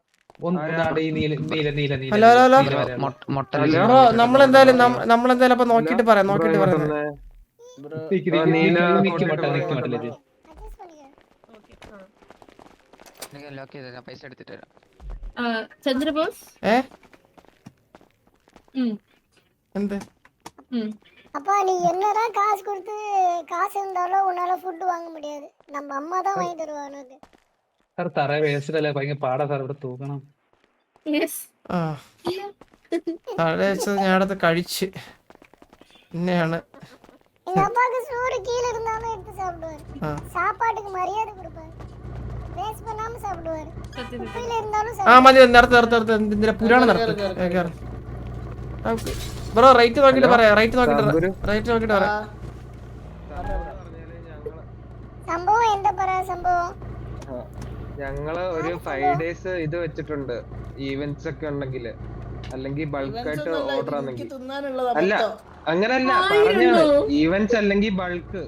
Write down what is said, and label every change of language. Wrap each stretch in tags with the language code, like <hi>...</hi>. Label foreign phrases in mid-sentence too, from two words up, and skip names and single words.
<ml>ഹലോ, നമ്മളെന്തായാലും അപ്പൊ നോക്കിട്ട് പറയാം. പൈസ എടുത്തിട്ട് വരാം. ചന്ദ്രബോസ് എന്ത്</ml> <ta>அப்பா நீ என்னதான் காசு கொடுத்து காசு இருந்தாலும் உன்னால ஃபுட் வாங்க முடியாது. நம்ம அம்மா தான் வாங்கி தருவா உனக்கு.</ta> <ml>സാർ തറ വേസ്റ്റല്ലേ ഭയങ്കര പാടാ സാർ ഇവിടെ തൂക്കണം. യെസ് ആ തഴ വെച്ചത് ഞാനത് കഴിച്ച് പിന്നെയാണ്</ml> <ta>எங்க அப்பாவுக்கு சோறு கீழே இருந்தாலும் எடுத்து சாப்பிடுவாரு. சாப்பாட்டுக்கு மரியாதை கொடுப்பாரு. வேஸ்ட் பண்ணாம சாப்பிடுவாரு. குப்பையில இருந்தாலும்</ta> <ml>ആ മതി നേരത്തെ എന്തിനാ പുരാണം നടത്തും ബ്രോ റേറ്റ് നോക്കിട്ട് പറയാം റേറ്റ് നോക്കിട്ട് പറയാം സംഭവം എന്താ പറയാ സംഭവം ഞങ്ങള് ഒരു 5 days ഇത് വെച്ചിട്ടുണ്ട് ഈവന്റ്സ് ഒക്കെ ഉണ്ടെങ്കിൽ അല്ലെങ്കിൽ ബൾക്കായിട്ട് ഓർഡർ ആണെങ്കിൽ അല്ല അങ്ങനല്ല പറഞ്ഞാണ് ഈവന്റ്സ് അല്ലെങ്കിൽ ബൾക്ക്</ml>